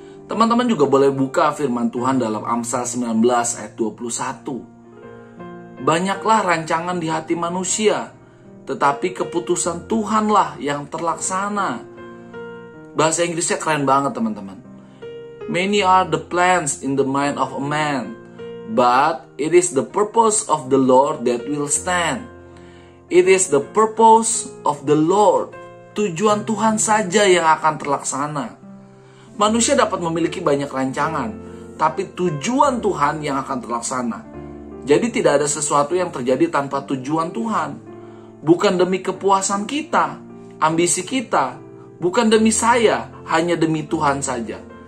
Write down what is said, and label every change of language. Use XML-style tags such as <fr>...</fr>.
<id>Teman-teman juga boleh buka firman Tuhan dalam Amsal 19 ayat 21. Banyaklah rancangan di hati manusia, tetapi keputusan Tuhanlah yang terlaksana. Bahasa Inggrisnya keren banget teman-teman.</id> <en>Many are the plans in the mind of a man, but it is the purpose of the Lord that will stand. It is the purpose of the Lord.</en> <id>Tujuan Tuhan saja yang akan terlaksana. Manusia dapat memiliki banyak rancangan, tapi tujuan Tuhan yang akan terlaksana. Jadi tidak ada sesuatu yang terjadi tanpa tujuan Tuhan. Bukan demi kepuasan kita, ambisi kita, bukan demi saya, hanya demi Tuhan saja.</id>